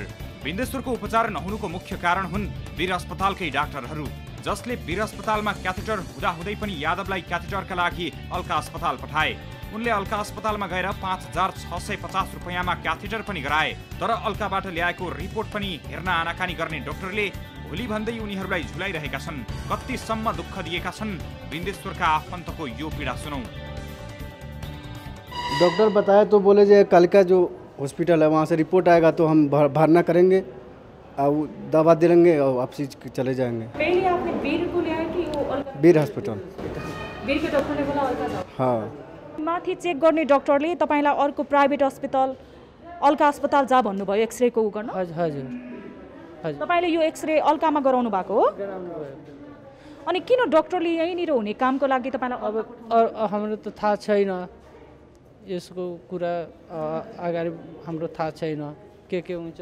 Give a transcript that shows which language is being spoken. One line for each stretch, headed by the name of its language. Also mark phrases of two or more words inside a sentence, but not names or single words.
Nepali: बिन्देश्वरको उपचार नहुनुको मुख्य कारण हुन् वीर अस्पतालकै डाक्टरहरू, जसले वीर अस्पतालमा क्याथेटर हुँदाहुँदै पनि यादवलाई क्याथेटरका लागि अल्का अस्पताल पठाए। उनले अल्का अस्पतालमा गएर 5,650 रुपैयाँमा क्याथेटर पनि गराए, तर अल्काबाट ल्याएको रिपोर्ट पनि हेर्न आनाकानी गर्ने डाक्टरले भोलि भन्दै उनीहरूलाई झुलाइरहेका छन्। कतिसम्म दुःख दिएका छन् बिन्देश्वरका आफन्तको यो पीडा सुनौ।
Hindi: डॉक्टर बताया तो बोले जो कल का जो हॉस्पिटल है वहाँ से रिपोर्ट आएगा तो हम भरना करेंगे और दवा दे देंगे और वापसी चले जाएंगे। पहले आपने वीर को लिया कि वो वीर हॉस्पिटल। वीर के डॉक्टरले बोला अल्का। हाँ,
Nepali: माथि चेक गर्ने डॉक्टरले तपाईलाई अर्को प्राइभेट अस्पताल अल्का अस्पताल जा भन्नुभयो एक्सरे को गर्न। हजुर। तपाईले यो एक्सरे अल्कामा गराउनु भएको हो? अनि किन डॉक्टरले यहीँनिर हुने कामको लागि तपाईलाई? अब हाम्रो त थाहा छैन यसको कुरा, अगाडि हाम्रो थाहा छैन के हुन्छ।